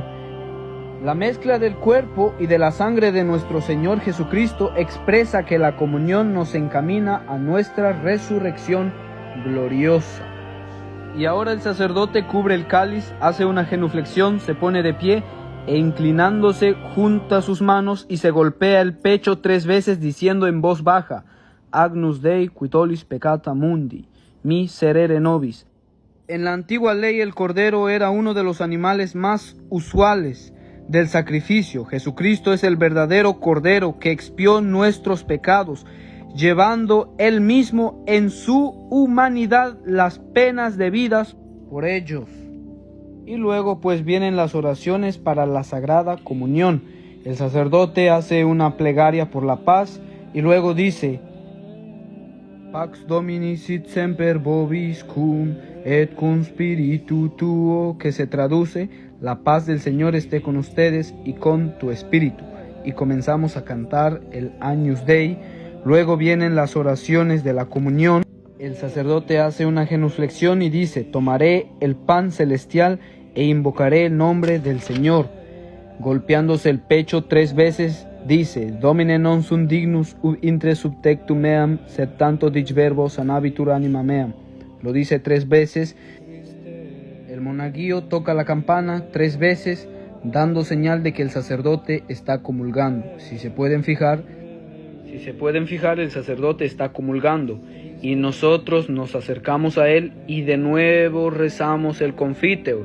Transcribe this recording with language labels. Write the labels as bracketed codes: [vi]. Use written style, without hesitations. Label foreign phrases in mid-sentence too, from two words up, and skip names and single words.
[es] La mezcla del cuerpo y de la sangre de nuestro Señor Jesucristo expresa que la comunión nos encamina a nuestra resurrección gloriosa. Y ahora el sacerdote cubre el cáliz, hace una genuflexión, se pone de pie e inclinándose junta sus manos y se golpea el pecho 3 veces diciendo en voz baja: [la] Agnus Dei qui tollis peccata mundi, miserere nobis. [es] En la antigua ley el cordero era uno de los animales más usuales del sacrificio. Jesucristo es el verdadero cordero que expió nuestros pecados, llevando él mismo en su humanidad las penas debidas por ellos. Y luego pues vienen las oraciones para la Sagrada Comunión. El sacerdote hace una plegaria por la paz y luego dice: [la] Pax Domini sit semper vobiscum et cum spiritu tuo, [es] que se traduce: la paz del Señor esté con ustedes y con tu espíritu. Y comenzamos a cantar el Agnus Dei. Luego vienen las oraciones de la comunión. El sacerdote hace una genuflexión y dice: tomaré el pan celestial e invocaré el nombre del Señor. Golpeándose el pecho 3 veces, dice: [la] Domine non sum dignus intre subtectum meam, sed tanto dic verbo sanabitur anima meam. [es] Lo dice 3 veces. El monaguillo toca la campana 3 veces, dando señal de que el sacerdote está comulgando. Si se pueden fijar, el sacerdote está comulgando. Y nosotros nos acercamos a él y de nuevo rezamos el Confiteor.